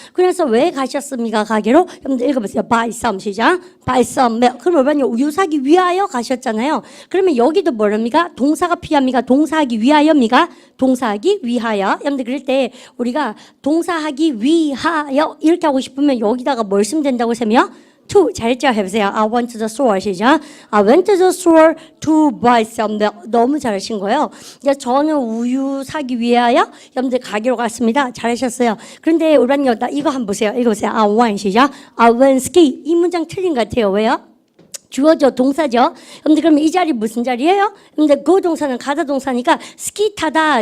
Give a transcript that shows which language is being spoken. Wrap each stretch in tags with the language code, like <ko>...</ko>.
<ko>그래서 왜 가셨습니까? 가게로? 여러분들 읽어보세요.</ko> <en>Buy some</en> <ko>시작.</ko> <en>Buy some milk.</en> <ko>그럼 여러분이 우유 사기 위하여 가셨잖아요. 그러면 여기도 뭐랍니까? 동사가 필요합니까? 동사하기 위하여입니까? 동사하기 위하여. 여러분들 그럴 때 우리가 동사하기 위하여 이렇게 하고 싶으면 여기다가 뭘 쓰면 된다고 세며 to. 잘했죠? 해보세요.</ko> <en>I went to the store</en> <ko>시작.</ko> <en>I went to the store to buy some milk.</en> <ko>너무 잘하신 거예요. 저는 우유 사기 위하여 여러분들 가게로 갔습니다. 잘하셨어요. 그런데 우리 이거 한번 보세요. 읽어보세요.</ko> <en>I went</en> <ko>시작.</ko> <en>I went ski.</en> <ko>이 문장 틀린 것 같아요. 왜요? 주어죠, 동사죠. 여러분들 그러면 이 자리 무슨 자리예요? 여러분들 그 동사는 가다 동사니까 스키 타다.</ko>